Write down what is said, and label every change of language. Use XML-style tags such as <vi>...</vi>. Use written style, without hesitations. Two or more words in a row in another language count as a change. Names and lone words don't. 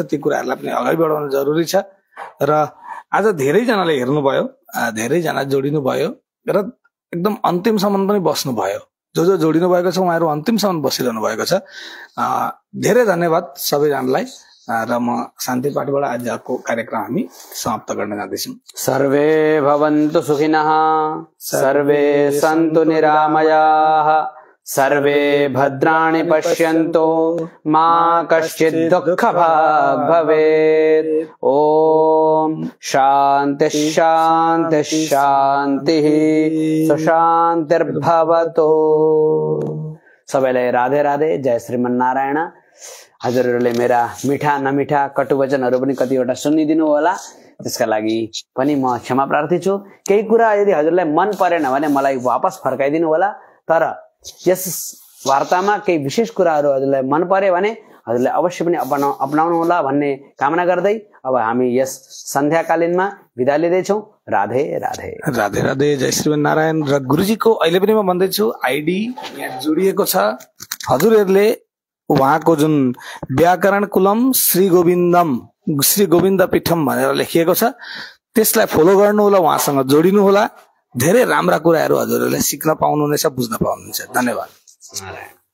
<ne>ती कुराहरूलाई पनि अगाडि बढाउन जरुरी छ र आज धेरैजनाले हेर्नुभयो, धेरैजना जोडिनु भयो र एकदम अन्तिमसम्म पनि बस्नु भयो। जो जोडिनु भएको छ उहाँहरू अन्तिमसम्म बसिरहनु भएको छ। धेरै धन्यवाद सबैजनालाई र म शान्ति पाठबाट आजको कार्यक्रम हामी समाप्त गर्न जाँदैछौँ।</ne> <sa>सर्वे भवन्तु सुखिनः, सर्वे सन्तु निरामयाः, सर्वे भद्राणि पश्यन्तु, मा कश्चित् दुःखभाग् भवेत्। ओम शान्ति शान्ति शान्तिः, सुशान्तिर्भवतु।</sa> <ne>सबैलाई राधे राधे, जय श्रीमन्नारायण। हजुरहरूले मेरा मिठा नमिठा कटु वचनहरू पनि कतिवटा सुनिदिनु होला, त्यसका लागि पनि म क्षमा प्रार्थी छु। केही कुरा यदि हजुरलाई मन परेन भने मलाई वापस फर्काइदिनु होला, तर यस वार्तामा केही विशेष कुराहरू हजुरलाई मन पर्यो भने हजुरले अवश्य पनि अपनाउनु होला भन्ने कामना गर्दै अब हामी यस सन्ध्याकालीनमा बिदा लिँदैछौँ। राधे राधे। राधे राधे, जय श्रीमन्नारायण। र गुरुजीको अहिले पनि म भन्दैछु आइडी यहाँ जोडिएको छ। हजुरहरूले उहाँको जुन व्याकरण कुलम श्री गोविन्द पीठम भनेर लेखिएको छ त्यसलाई फलो गर्नु होला, उहाँसँग जोडिनु होला। धेरै राम्रा कुराहरू हजुरहरूले सिक्न पाउनुहुनेछ, बुझ्न पाउनुहुन्छ। धन्यवाद।</ne>